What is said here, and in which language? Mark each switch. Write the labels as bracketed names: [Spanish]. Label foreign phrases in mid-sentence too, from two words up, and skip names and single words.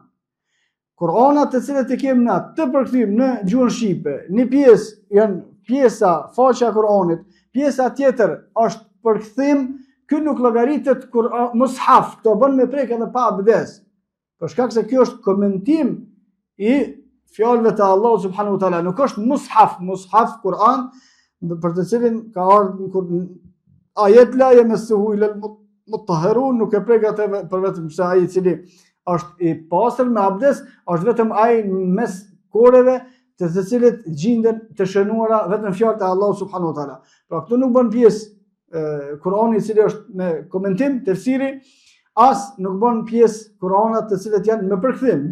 [Albanian] Kur'anat të cilët i kemi na të përkthim në gjuhën shqipe, një pjesë janë pjesa faqja e Kur'anit, pjesa tjetër është përkthim, ky nuk llogaritet mushaf, këto bën me prek edhe pa abdes. Për shkak se kjo është komentim i fjalëve të Allahut [Arabic] سبحانه وتعالى, [Albanian] nuk është mushaf Kur'an, për të cilin ka ardhur ajet [Arabic] لا يمسه إلا المطهرون, [Albanian] nuk e prek atë për vetëm se ai i cili është i pastër me abdes, është vetëm ai mes koreve të cilit gjenden të shënuara vetëm fjalët e Allahut [Arabic] سبحانه وتعالى. [Albanian] Pra këtu nuk bën pjesë Kur'ani i cili është me komentim, tefsiri, as nuk bën pjesë Kur'anat të cilët janë me përkthim.